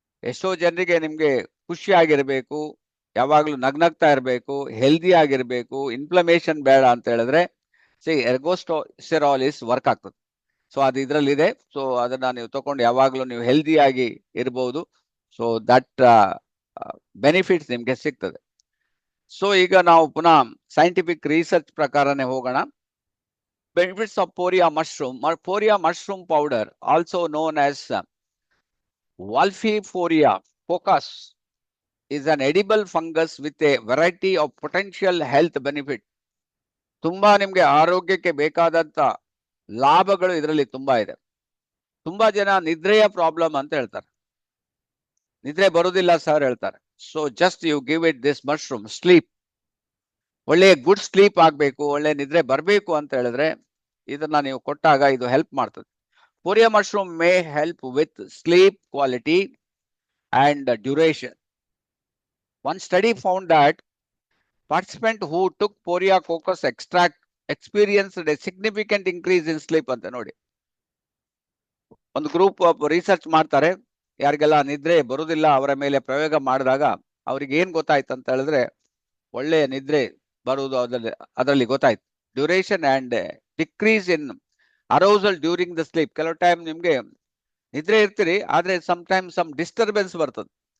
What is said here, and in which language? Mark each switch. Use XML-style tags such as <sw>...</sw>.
<kn>ಎಷ್ಟೋ ಜನರಿಗೆ ನಿಮ್ಗೆ ಖುಷಿಯಾಗಿರ್ಬೇಕು, ಯಾವಾಗ್ಲೂ ನಗ್ನಗ್ತಾ ಇರಬೇಕು, ಹೆಲ್ದಿ ಆಗಿರ್ಬೇಕು, ಇನ್ಫ್ಲಮೇಷನ್ ಬೇಡ ಅಂತ ಹೇಳಿದ್ರೆ ಎರ್ಗೋಸ್ಟೆರಾಲ್ ಇಸ್ ವರ್ಕ್ ಆಗ್ತದೆ. ಸೊ ಅದು ಇದರಲ್ಲಿ ಇದೆ. ಸೊ ಅದನ್ನ ನೀವು ತಗೊಂಡು ಯಾವಾಗ್ಲೂ ನೀವು ಹೆಲ್ದಿ ಆಗಿ ಇರಬಹುದು. ಸೊ ದಟ್ ಬೆನಿಫಿಟ್ಸ್ ನಿಮ್ಗೆ ಸಿಗ್ತದೆ. ಸೊ ಈಗ ನಾವು ಪುನಃ ಸೈಂಟಿಫಿಕ್ ರಿಸರ್ಚ್ ಪ್ರಕಾರನೇ ಹೋಗೋಣ.</kn> <en>Benefits of Poria mushroom. Poria mushroom powder, also known as Wolfiporia focus, is an edible fungus with a variety of potential health benefit.</en> <kn>ತುಂಬಾ ನಿಮ್ಗೆ ಆರೋಗ್ಯಕ್ಕೆ ಬೇಕಾದಂತ ಲಾಭಗಳು ಇದರಲ್ಲಿ ತುಂಬಾ ಇದೆ. ತುಂಬಾ ಜನ ನಿದ್ರೆಯ ಪ್ರಾಬ್ಲಮ್ ಅಂತ ಹೇಳ್ತಾರೆ, ನಿದ್ರೆ ಬರುದಿಲ್ಲ ಸರ್ ಹೇಳ್ತಾರೆ. So</kn> <en>just you give it this mushroom,</en> <kn>sleep, ಒಳ್ಳೆ ಗುಡ್ ಸ್ಲೀಪ್ ಆಗ್ಬೇಕು, ಒಳ್ಳೆ ನಿದ್ರೆ ಬರಬೇಕು ಅಂತ ಹೇಳಿದ್ರೆ ಇದನ್ನ ನೀವು ಕೊಟ್ಟಾಗ ಇದು ಹೆಲ್ಪ್ ಮಾಡ್ತದೆ.</kn> <en>Poria mushroom may help with sleep quality and duration. One study found that participants who took Poria coccus extract experienced a significant increase in sleep</en> <kn>ಅಂತ ನೋಡಿ. ಒಂದು ಗ್ರೂಪ್ ಆಫ್ ರಿಸರ್ಚ್ ಮಾಡ್ತಾರೆ, ಯಾರಿಗೆಲ್ಲ ನಿದ್ರೆ ಬರುದಿಲ್ಲ ಅವರ ಮೇಲೆ ಪ್ರಯೋಗ ಮಾಡಿದಾಗ ಅವ್ರಿಗೆ ಏನ್ ಗೊತ್ತಾಯ್ತು ಅಂತ ಹೇಳಿದ್ರೆ ಒಳ್ಳೆಯ ನಿದ್ರೆ ಬರುವುದು ಅದರಲ್ಲಿ ಗೊತ್ತಾಯ್ತು.</kn> <en>Duration and decrease in arousal during the sleep.</en> <kn>ಕೆಲವು ಟೈಮ್ ನಿಮ್ಗೆ ನಿದ್ರೆ ಇರ್ತೀರಿ, ಆದ್ರೆ ಸಮ್ ಟೈಮ್ ಸಮ್ ಡಿಸ್ಟರ್ಬೆನ್ಸ್ ಬರ್ತದೆ.</kn>